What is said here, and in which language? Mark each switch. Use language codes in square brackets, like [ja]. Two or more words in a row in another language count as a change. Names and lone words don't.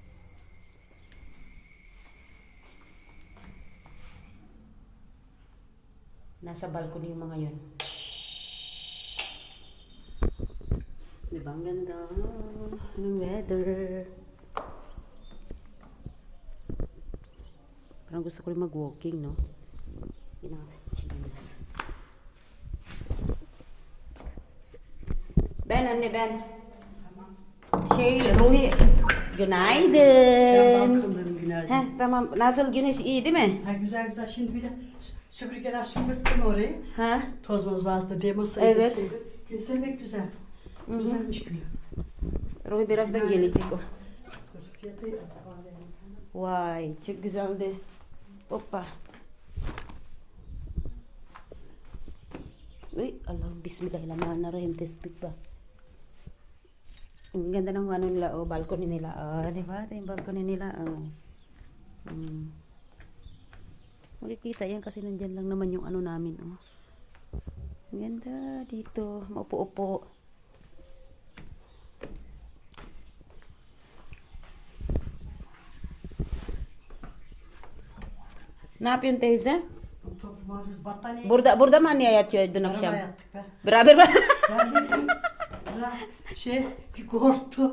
[tl] Nasa balcony yung mga yun. Diba, ang ganda ng weather. Parang gusto ko rin mag-walking, no? Chinelas. [tr] Ben, anne ben. Ruhi. Günaydın. Balkonlarım günaydın. Heh, tamam. Nasıl güneş iyi değil mi? Ha, güzel güzel. Şimdi bir de süpürgeler süpürttüm orayı. Ha? Toz moz vardı diye masayı Evet. da sildim. Güzel pek güzel. Güzelmiş gülüm. Ruhi birazdan gelecek o. Fiyatı Vay, çok güzeldi. Hoppa. Uy, Allah, bismillahirrahmanirrahim. [tl] Tespit ba? Ang ganda ng ano nila, oh, balcony nila. Oh, di ba? Ito yung balcony nila, oh. Makikita yan kasi nandyan lang naman yung ano namin, oh. Ang ganda dito. Maupo-upo. [tr] Ne yapıyorsun teyze? Battaniye. Burada mı anne yatıyor dün akşam? Arabaya yattık be. Beraber mi? Ben dedim. Ulan bir korktu.